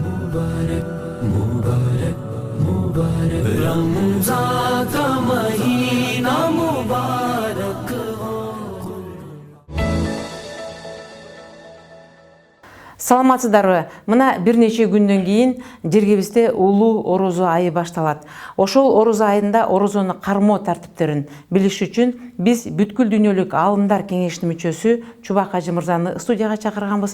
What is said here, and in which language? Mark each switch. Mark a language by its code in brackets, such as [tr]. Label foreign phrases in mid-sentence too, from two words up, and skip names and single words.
[hi] मुबारक मुबारक मुबारक रमजान का महीना मुबारक हो। [ky] Саламатсыздарбы? Мына бир нече күндөн кийин жергебизде улуу орозо айы башталат. Ошол орозо айында орозону кармоо тартиптерин билиш үчүн биз бүткүл дүйнөлүк алдындар кеңешинин мүчөсү Чубак ажы мырзаны студияга чакырганбыз.